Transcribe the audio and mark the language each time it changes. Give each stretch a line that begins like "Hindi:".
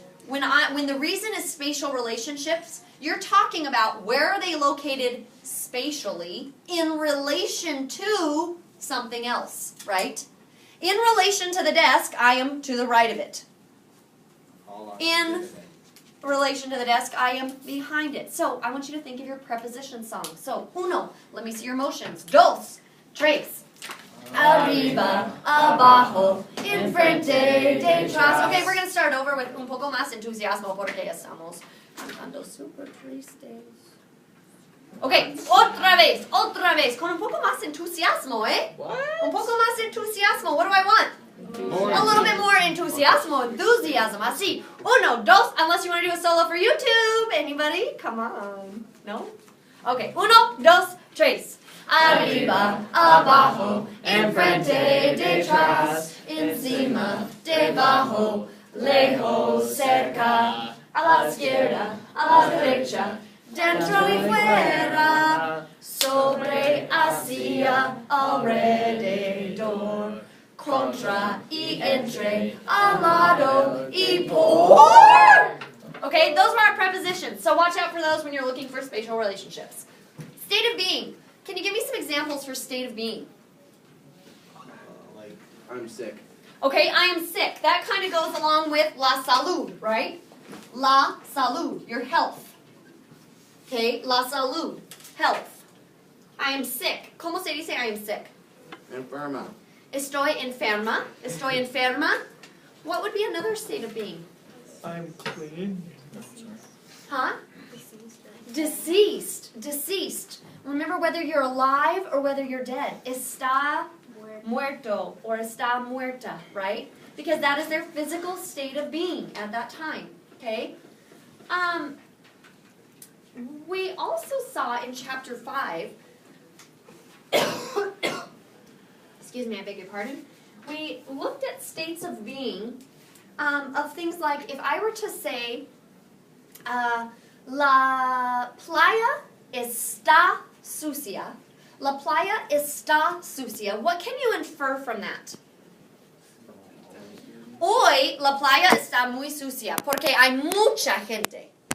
English: When the reason is spatial relationships, you're talking about where are they located spatially in relation to something else, right? In relation to the desk, I am to the right of it. In relation to the desk, I am behind it. So I want you to think of your preposition song. So, uno, let me see your motions.
Spanish: Dos, tres. Arriba, abajo, enfrente, detrás.
English: Okay, we're going to start over with
Spanish: un poco más entusiasmo porque estamos cantando super tristes. Okay, otra vez, con un poco más entusiasmo, ¿eh?
English: What?
Spanish: Un poco más entusiasmo.
English: What do I want? A little bit more entusiasmo, enthusiasm.
Spanish: Así. Uno, dos,
English: unless you want to do a solo for YouTube. Anybody? Come on. No? Okay.
Spanish: Uno, dos, tres. Arriba, abajo, enfrente, detrás, encima, debajo, lejos, cerca, a la izquierda, a la derecha, dentro y fuera, sobre, hacia, alrededor, contra y entre, al lado y por.
English: Okay, those were our prepositions, so watch out for those when you're looking for spatial relationships. State of being. Can you give me some examples for state of being? Like, I'm sick. Okay, I am sick. That kind of goes along with la salud, right? La salud, your health. Okay, la salud, health. I am sick.
Spanish: ¿Cómo se dice
English: I am sick?
Spanish: Enferma. Estoy enferma. Estoy enferma.
English: What would be another state of being? I'm clean. Huh? Deceased. Deceased. Remember whether you're alive or whether you're dead.
Spanish: Está muerto or está muerta, right?
English: Because that is their physical state of being at that time. Okay? We also saw in chapter 5, excuse me, I beg your pardon. We looked at states of being of things like if I were to say,
Spanish: la playa está sucia. La playa está sucia.
English: What can you infer from that?
Spanish: Hoy la playa está muy sucia porque hay mucha gente.